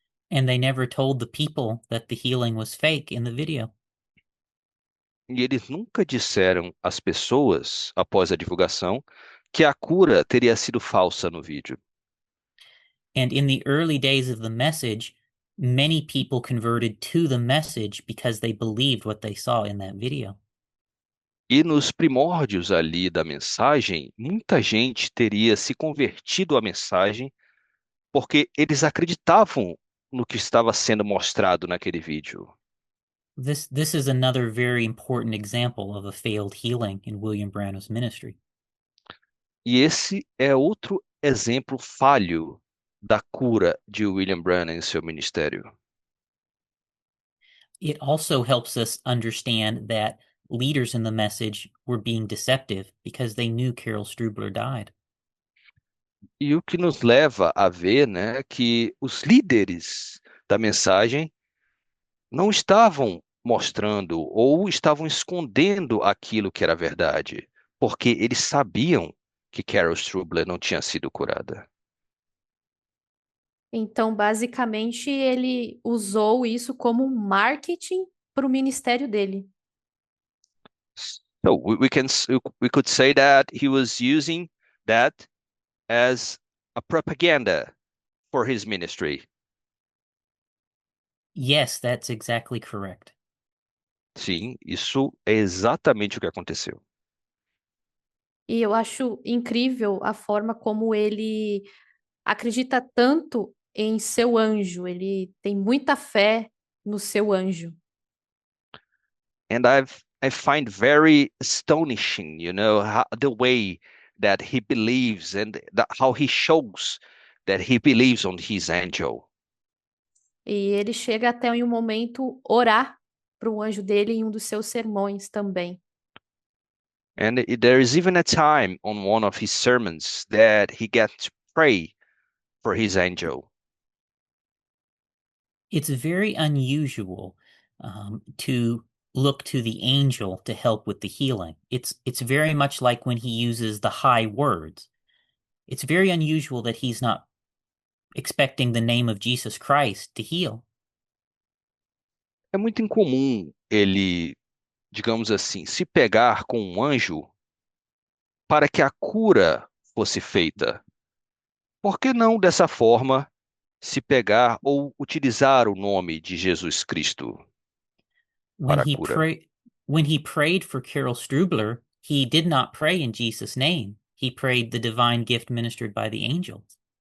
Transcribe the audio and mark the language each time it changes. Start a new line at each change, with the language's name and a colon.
English: And they never told the people that the healing was fake in the video.
Portuguese: E eles nunca disseram às pessoas, após a divulgação, que a cura teria sido falsa no vídeo.
English: And in the early days of the message, many people converted to the message because they believed what they saw in that video.
Portuguese: E nos primórdios ali da mensagem, muita gente teria se convertido à mensagem porque eles acreditavam no que estava sendo mostrado naquele vídeo.
English: This is another very important example of a failed healing in William Branham's ministry.
Portuguese: E esse é outro exemplo falho da cura de William Branham em seu ministério.
English: It also helps us understand that leaders in the message were being deceptive because they knew Carol Strubler died.
Portuguese: E o que nos leva a ver, né, que os líderes da mensagem não estavam mostrando ou estavam escondendo aquilo que era verdade, porque eles sabiam que Carol Strubler não tinha sido curada. Então, basicamente, ele usou isso como um marketing para o ministério dele.
English: So we could say that he was using that as a propaganda for his ministry. Yes, that's exactly correct.
Portuguese: Sim, isso é exatamente o que aconteceu. E eu acho incrível a forma como ele acredita tanto em seu anjo. Ele tem muita fé no seu anjo.
English: And I find very astonishing, the way that he believes and how he shows that he believes on his angel.
Portuguese: E ele chega até em um momento orar para o anjo dele em um dos seus sermões também.
English: And there is even a time on one of his sermons that he gets to pray for his angel. It's very unusual to look to the angel to help with the healing. It's very much like when he uses the high words. It's very unusual that he's not expecting the name of Jesus Christ to heal.
Portuguese: É muito incomum ele, digamos assim, se pegar com um anjo para que a cura fosse feita. Por que não dessa forma se pegar ou utilizar o nome de Jesus Cristo
English: When
Portuguese: para a
English: he
Portuguese: cura?
English: when he prayed for Carol Strubler, he did not pray in Jesus' name. He prayed the divine gift ministered by the angels.